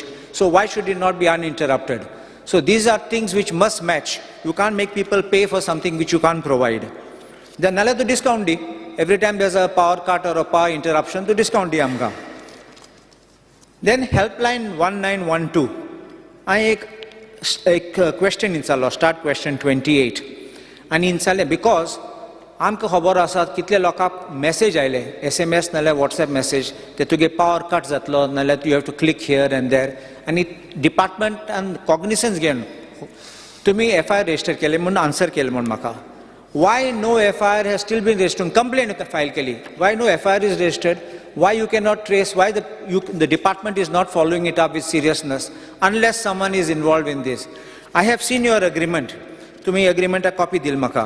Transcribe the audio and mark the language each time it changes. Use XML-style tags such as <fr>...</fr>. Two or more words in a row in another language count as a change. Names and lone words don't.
<en>So why should it not be uninterrupted? So these are things which must match. You can't make people pay for something which you can't provide. Then</en> <kok>nalla to discount di.</kok> <en>Every time there's a power cut or a power interruption,</en> <kok>to discount di amka.</kok> <en>Then helpline 1912.</en> <kok>एक क्वेश्चन इंचालो</kok> <en>start question</en> <kok>28 आनी इंचाले बिकॉज आमकां खबर आसा कितले लोकांक मेसेज आयले SMS नाल्यार WhatsApp मेसेज ते तुगे</kok> <en>power cut</en> <kok>जातलो नाल्यार</kok> <en>you have to click here and there</en> <kok>आनी डिपार्टमेंटान कॉग्निसन्स घेवन तुमी FIR रजिस्टर केले म्हणून आन्सर केले म्हण म्हाका.</kok> <en>Why no FIR has still been registered? Complaint file</en> <kok>keli.</kok> <en>Why no FIR is registered? Why you cannot trace? Why the department is not following it up with seriousness unless someone is involved in this? I have seen your agreement. To me, agreement</en> <kok>a copy dil maka.</kok>